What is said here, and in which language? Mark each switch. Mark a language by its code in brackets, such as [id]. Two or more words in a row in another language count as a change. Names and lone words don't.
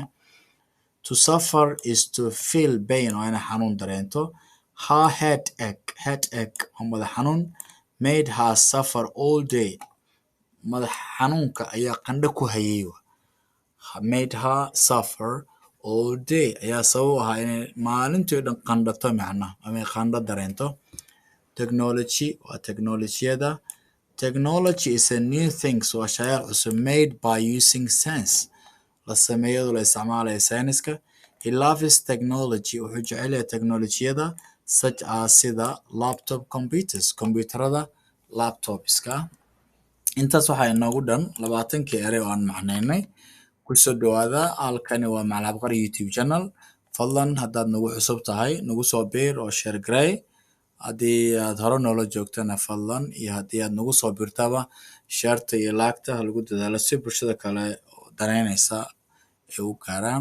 [en] To suffer is to feel pain [so] oo ina xanuun dareento. [en] Her headache [so] oo madax xanuun [en] made her suffer all day. [so] Madax xanuunka ayaa qandho ku hayay. [en] Made her suffer all day [so] ayaa sabab ahaa inay maalintii dhan qandhato macna ama qandho dareento. Technology waa teknolojiyada. [en] Technology is a new thing [so] waa shay cusub [en] made by using sense. [so] La sameeyo la isticmaalayo sayniska. [en] He loves technology. [so] Wuxuu jecel yahay teknolojiyada [en] such as [so] sida [en] laptop computers, [so] kombiyuutarada laptopska. Intaas waxaa inoogu dhan 20 erey oo aan macnaynay. Kusoo dhawaada halkani waa Macallin Abqari YouTube channel. Fadlan haddaad nagu cusub tahay nagu soo biir oo share garay. Haddii aad hore noola joogtana fadlan, iyo haddii aad nagu soo biirtaba sharta iyo laagta lagu dadaalo si bulshada kale oo danaynaysa ay u gaaraan.